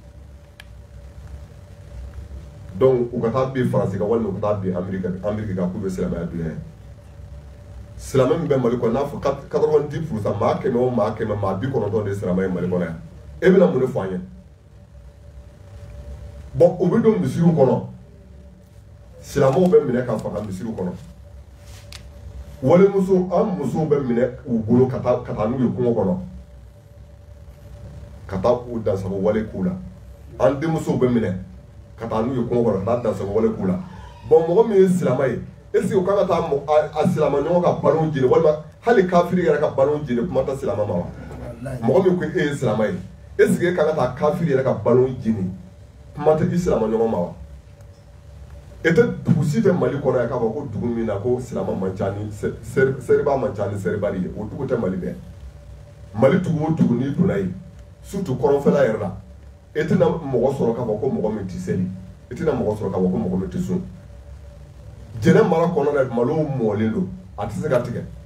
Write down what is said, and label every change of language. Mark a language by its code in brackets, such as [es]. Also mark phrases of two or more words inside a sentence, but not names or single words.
[bm] donc u ka taa bin Faransi kan walima u ka taa bin Amérique kan k'u bɛ silamɛya dunya ye silamɛ min bɛ Mali kɔnɔ n'a fɔ 90% maa 100 o maa 100 maa 90 de ye silamɛ ye Mali kɔnɔ yan e bɛna mun de fɔ an ye bon u bɛ don misiriw kɔnɔ silamɛw bɛ minɛ ka faga misiriw kɔnɔ walimuso an musow bɛ minɛ u bolo ka taa n'u ye kungo kɔnɔ ka taa u dansago wale k'u la an denmusow bɛ minɛ ka taa n'u ye kungo kɔnɔ ka taa dansago wale k'u la bon mɔgɔ min ye silamɛ ye [fr] est-ce que [bm] u kan ka taa a silamɛ ɲɔgɔn ka balo jeni walima hali kafiri yɛrɛ ka balo jeni kuma tɛ silamɛ ma wa mɔgɔ min ko e ye silamɛ ye [fr] est-ce que [bm] e kan ka taa kafiri yɛrɛ ka balo jeni kuma tɛ i silamɛ ɲɔgɔn ma wa ete dugu si tɛ Mali kɔnɔ yan k'a fɔ ko dugu min na ko silama man ca ni seriba man ca ni seribali ye o dugu tɛ Mali bɛɛ Mali dugu o dugu n'i donna yen surtout kɔrɔnfɛla yɛrɛ la e tɛna mɔgɔ sɔrɔ k'a fɔ ko mɔgɔ min tɛ seli e tɛna mɔgɔ sɔrɔ k'a fɔ ko mɔgɔ min tɛ sun jɛnɛ mara kɔnɔ na malo mɔlen don a tɛ se ka tigɛ